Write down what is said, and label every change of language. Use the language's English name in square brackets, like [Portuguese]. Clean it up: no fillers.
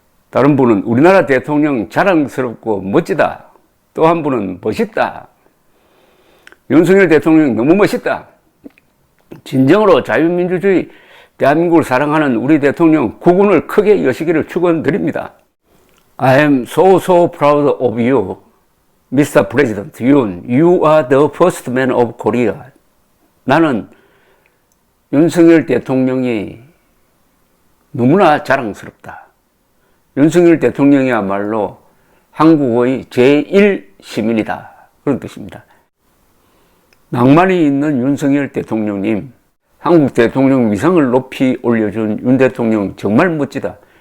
[Korean] 다른 분은 우리나라 대통령 자랑스럽고 멋지다. 또 한 분은 멋있다. 윤석열 대통령 너무 멋있다. 진정으로 자유민주주의 대한민국을 사랑하는 우리 대통령 국운을 크게 여시기를 축원드립니다. [English] I am so proud of you, Mr. President Yoon. You are the first man of Korea. [Korean] 나는 윤석열 대통령이 너무나 자랑스럽다. 윤석열 대통령이야말로 한국의 제1시민이다. 그런 뜻입니다. 낭만이 있는 윤석열 대통령님, 한국 대통령 위상을 높이 올려준 윤 대통령 정말 멋지다.